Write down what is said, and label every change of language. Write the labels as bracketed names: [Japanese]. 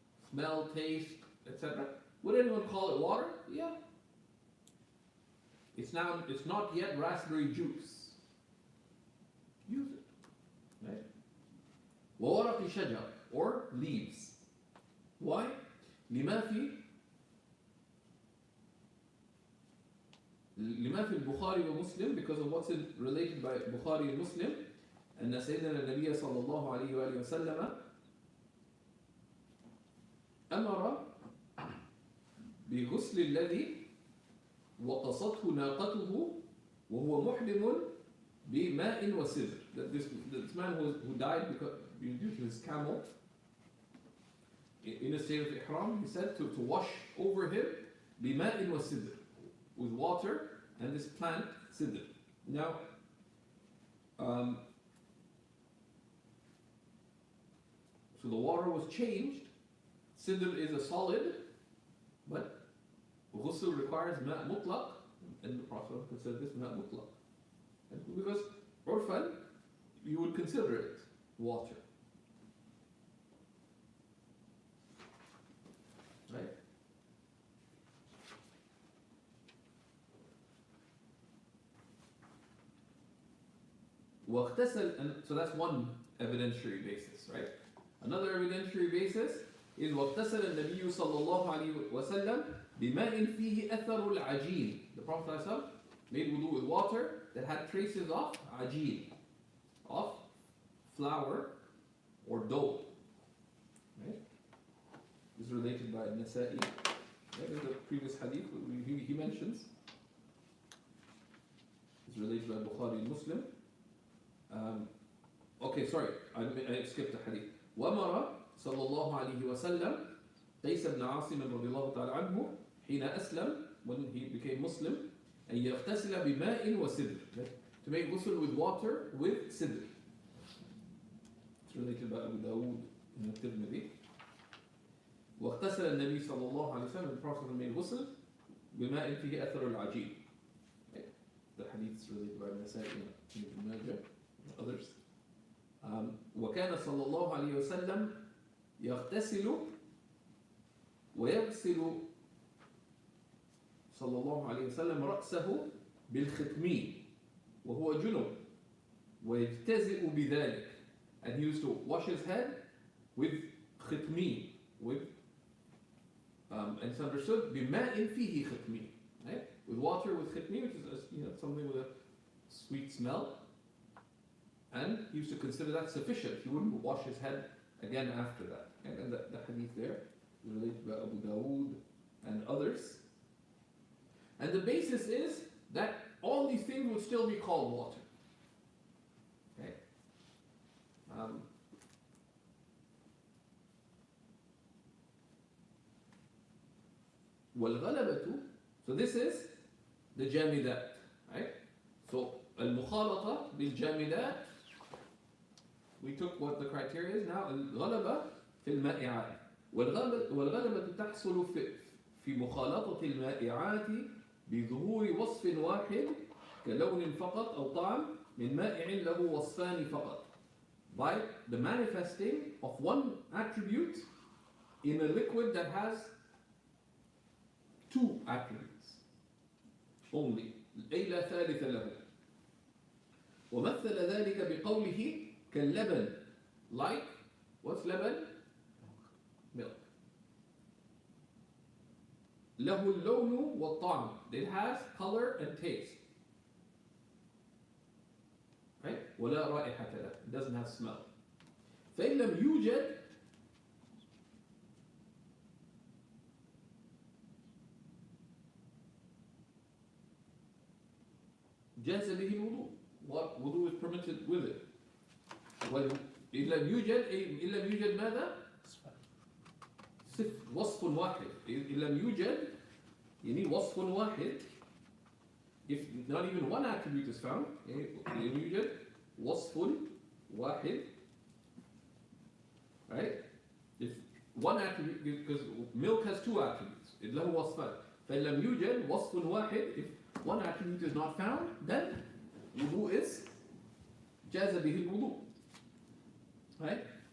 [English] Smell, taste, etc. Would anyone call it water? Yeah. It's not yet raspberry juice. Use it. Right? [Arabic] وورق شجر, [English] or leaves. Why? [Arabic] لما في البخاري ومسلم, [English] because of what's related by Bukhari and Muslim, [Arabic] أن سيدنا النبي صلى الله عليه وآله وسلم أمر بغسل الذي وقصته ناقته وهو محرم بماء وسدر. [English] That this man who died due to his camel in a state of ihram, he said to wash over him [Arabic] بماء وسدر, [English] with water and this plant sidr. Now, so the water was changed. Sidr is a solid, but ghusl requires ma' mutlaq, and the Prophet considered this ma' mutlaq. Because urfan, you would consider it water. Right? And so that's one evidentiary basis, right? Another evidentiary basis is [Arabic] واغتسل النبي صلى الله عليه وسلم بماء فيه أثر العجين. [English] The Prophet ﷺ made wudu with water that had traces of ajeen, of flour or dough. Right? This is related by Nasa'i. Right? In the previous hadith he mentions. It's related by Bukhari and Muslim. Okay, sorry, I skipped the hadith. [Arabic] وَمَرَ صلى الله عليه وسلم قيس بن عاصم رضي الله تعالى عنه حين أسلم [English] when he became Muslim, [Arabic] أن يغتسل بماء وسدر, [English] to make ghusl with water with sidr. It's related by Abu Dawood in al-Tirmidhi. [Arabic] واغتسل النبي صلى الله عليه وسلم, [English] the Prophet made ghusl [Arabic] بماء فيه أثر العجين. [English] The hadith is related by Nasa'i and Ibn Majah and others. [Arabic] وكان صلى الله عليه وسلم يغتسل ويغسل صلى الله عليه وسلم رأسه بالختمين وهو جنب ويجتزئ بذلك, [English] and he used to wash his head with [Arabic] ختمين, [English] with and it's understood [Arabic] بماء فيه ختمين, right? [English] With water with ختمين, which is something with a sweet smell, and he used to consider that sufficient. He wouldn't wash his head again after that. And the hadith there is related by Abu Dawood and others. And the basis is that all these things would still be called water. Okay? والغلبة, so this is the jamidat, right? So al-mukhalata bil-jamidat, we took what the criteria is. [Arabic] Now الغلبة في المائعات, والغلبة تحصل في مخالطة المائعات بظهور وصف واحد كلون فقط أو طعم من مائع له وصفان فقط, [English] by the manifesting of one attribute in a liquid that has two attributes only, [Arabic] أي لا ثالث له. ومثل ذلك بقوله كاللبن, [English] like, what's [Arabic] لبن? [English] Milk. [Arabic] له اللون والطعم, [English] it has color and taste, right? [Arabic] ولا رائحة له, [English] it doesn't have smell. [Arabic] فإن لم يوجد جاز به الوضوء, [English] what wudu is permitted with it. [Arabic] وإن لم يوجد, إن لم يوجد ماذا؟ وصف واحد. إن لم يوجد, [English] you need [Arabic] وصف واحد. [English] If not even one attribute is found, [Arabic] إن يوجد وصف واحد, [English] right? If one attribute, because milk has two attributes, [Arabic] له وصفان. فإن لم يوجد وصف واحد, [English] if one attribute is not found, then wudu is [Arabic] جاز به الوضوء, [English] right?